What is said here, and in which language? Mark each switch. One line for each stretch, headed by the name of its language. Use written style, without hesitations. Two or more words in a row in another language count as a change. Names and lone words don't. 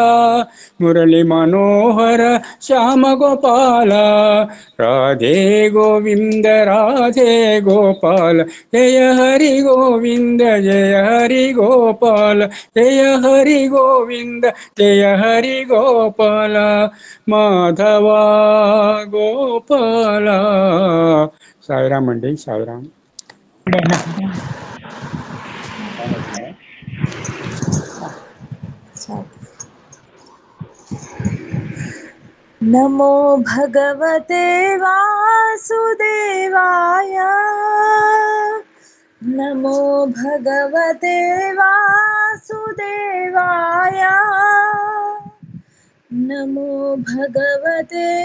Sanskrit: మురళి మనోహర శ్యామ గోపాల రాధే గోవింద రాధే గోపాల జయ హరి గోవింద జయ హరి గోపాల జయ హరి గోవింద జయ హరి గోపాల మాధవ గోపాల.
Telugu: సాయిరామ్ అండి, సాయిరామ్.
Sanskrit: नमो भगवते वासुदेवाय नमो भगवते वासुदेवाय नमो भगवते